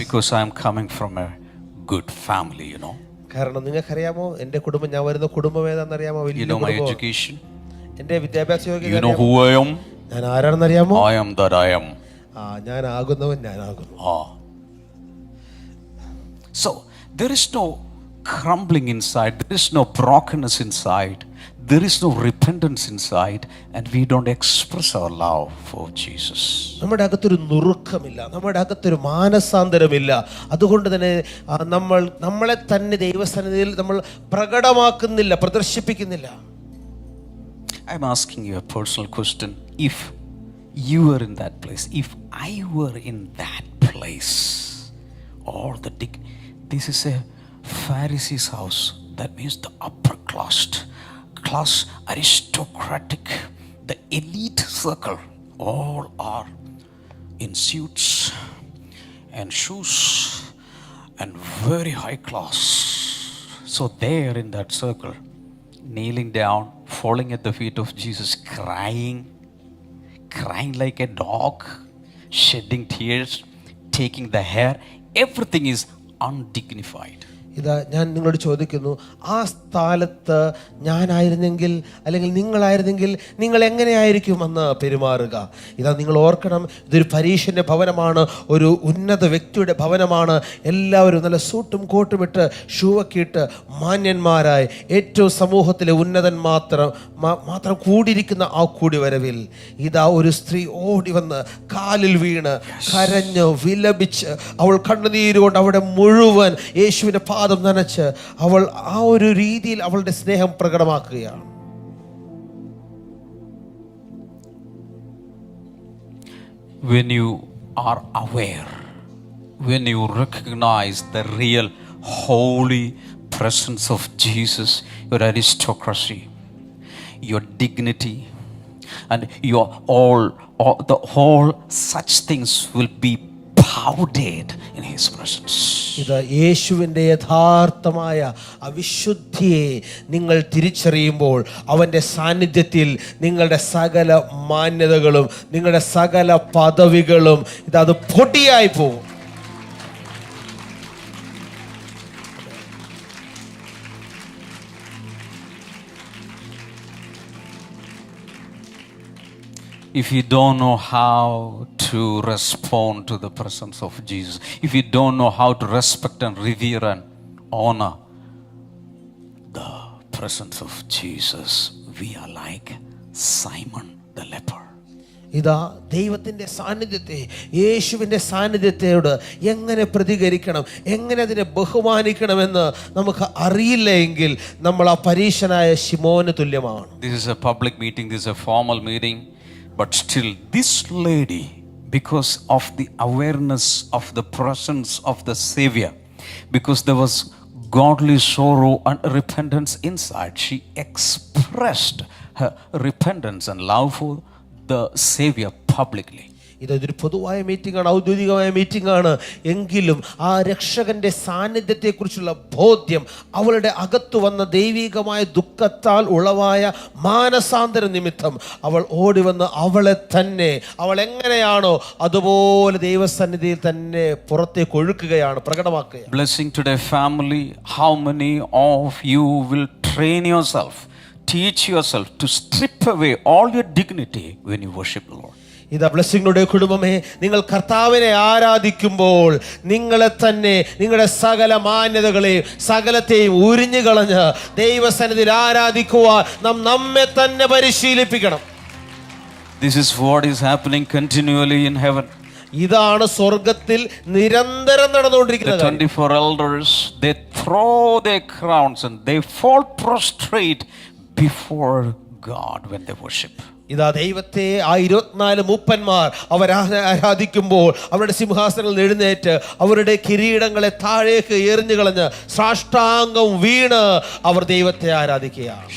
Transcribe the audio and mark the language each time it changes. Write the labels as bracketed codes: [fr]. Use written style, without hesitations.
[en] Because I am coming from a good family, you know. [ml] കാരണം നിങ്ങൾക്കറിയാമോ എൻ്റെ കുടുംബം, ഞാൻ വരുന്ന കുടുംബം ഏതാണെന്നറിയാമോ? [en] You know my education. [ml] എൻ്റെ വിദ്യാഭ്യാസ യോഗ്യത [en] You know who I am. [ml] ഞാൻ ആരാണെന്നറിയാമോ? [en] I am that I am. [ml] ഞാൻ ആകുന്നവൻ ഞാനാകുന്നു. [en] So there is no crumbling inside, there is no brokenness inside, there is no repentance inside and we don't express our love for Jesus. [ml] നമ്മുടെ അകത്തൊരു നുറുക്കമില്ല, നമ്മുടെ അകത്തൊരു മാനസാന്തരമില്ല. അതുകൊണ്ട് തന്നെ നമ്മളെ തന്നെ ദൈവസന്നിധിയിൽ നമ്മൾ പ്രകടമാക്കുന്നില്ല, പ്രദർശിപ്പിക്കുന്നില്ല. [en] I'm asking you a personal question. If you were in that place, if I were in that place, all the this is a Pharisee's house. That means the upper class aristocratic, the elite circle, all are in suits and shoes and very high class. So there in that circle, kneeling down, falling at the feet of Jesus, crying like a dog, shedding tears, taking the hair, everything is undignified. [ml] ഇതാ ഞാൻ നിങ്ങളോട് ചോദിക്കുന്നു, ആ സ്ഥലത്ത് ഞാനായിരുന്നെങ്കിൽ അല്ലെങ്കിൽ നിങ്ങളായിരുന്നെങ്കിൽ നിങ്ങൾ എങ്ങനെയായിരിക്കും അന്ന് പെരുമാറുക? ഇതാ നിങ്ങൾ ഓർക്കണം, ഇതൊരു പരീക്ഷൻ്റെ ഭവനമാണ്, ഒരു ഉന്നത വ്യക്തിയുടെ ഭവനമാണ്. എല്ലാവരും നല്ല സൂട്ടും കോട്ടും ഇട്ട് ഷൂവൊക്കെ ഇട്ട് മാന്യന്മാരായി ഏറ്റവും സമൂഹത്തിലെ ഉന്നതൻ മാത്രം കൂടിയിരിക്കുന്ന ആ കൂടിവരവിൽ ഇതാ ഒരു സ്ത്രീ ഓടി വന്ന് കാലിൽ വീണ് കരഞ്ഞ് വിലപിച്ച് അവൾ കണ്ണുനീരുകൊണ്ട് അവിടെ മുഴുവൻ യേശുവിൻ്റെ പാദം നനച്ച് അവൾ ആ ഒരു രീതിയിൽ അവളുടെ സ്നേഹം പ്രകടമാക്കുകയാണ്. [en] When you are aware, when you recognize the real holy presence of Jesus, your aristocracy, your dignity, and your all the whole such things will be powdered in his presence. [ml] ഇത് യേശുവിൻ്റെ യഥാർത്ഥമായ അവിശുദ്ധിയെ നിങ്ങൾ തിരിച്ചറിയുമ്പോൾ അവൻ്റെ സാന്നിധ്യത്തിൽ നിങ്ങളുടെ സകല മാന്യതകളും നിങ്ങളുടെ സകല പദവികളും അത് പൊടിയായി പോകും. [en] If you don't know how to respond to the presence of Jesus, if you don't know how to respect and revere and honor the presence of Jesus, we are like Simon the leper. [ml] ഇതാ ദൈവത്തിൻ്റെ സാന്നിധ്യത്തെ, യേശുവിൻ്റെ സാന്നിധ്യത്തോട് എങ്ങനെ പ്രതികരിക്കണം, എങ്ങനെ അതിനെ ബഹുമാനിക്കണമെന്ന് നമുക്ക് അറിയില്ല എങ്കിൽ നമ്മൾ ആ പരീശനായ ശിമോന് തുല്യമാണ്. [en] This is a public meeting, this is a formal meeting, but still this lady, because of the awareness of the presence of the Savior, because there was godly sorrow and repentance inside, she expressed her repentance and love for the Savior publicly. [ml] ഇതൊരു പൊതുവായ മീറ്റിംഗാണ്, ഔദ്യോഗികമായ മീറ്റിംഗാണ്. എങ്കിലും ആ രക്ഷകന്റെ സാന്നിധ്യത്തെക്കുറിച്ചുള്ള ബോധ്യം അവളുടെ അകത്തു വന്ന ദൈവികമായ ദുഃഖത്താൽ ഉളവായ മാനസാന്തര നിമിത്തം അവൾ ഓടി വന്ന് അവൾ എങ്ങനെയാണോ അതുപോലെ ദൈവസന്നിധിയിൽ തന്നെ പുറത്തേക്ക് ഒഴുക്കുകയാണ്, പ്രകടമാക്കുകയാണ്. [en] Blessing today family, how many of you will train yourself, teach yourself to strip away all your dignity when you worship the Lord? [ml] ഇതാ ബ്ലെസ്സിംഗുടെ കുടുംബമേ, നിങ്ങൾ കർത്താവിനെ ആരാധിക്കുമ്പോൾ നിങ്ങളെ തന്നെ, നിങ്ങളുടെ സകല മാന്യതകളെയും സകലത്തെയും ഉരിഞ്ഞു കളഞ്ഞ് ദൈവസന്നിധിയിൽ ആരാധിക്കുവാൻ നമ്മെ തന്നെ പരിശീലിപ്പിക്കണം. [en] This is what is happening continually in heaven. [ml] ഇതാണ് സ്വർഗത്തിൽ നിരന്തരം നടന്നുകൊണ്ടിരിക്കുന്നത്. [en] The 24 elders, they throw their crowns and they fall prostrate before God when they worship. [ml] ഇതാ ദൈവത്തെ ആ 24 മൂപ്പന്മാർ അവർ ആരാധിക്കുമ്പോൾ അവരുടെ സിംഹാസനങ്ങളിൽ എഴുന്നേറ്റ് അവരുടെ കിരീടങ്ങളെ താഴേക്ക് എറിഞ്ഞു കളഞ്ഞ് സാഷ്ടാംഗം വീണ് അവർ ദൈവത്തെ ആരാധിക്കുകയാണ്.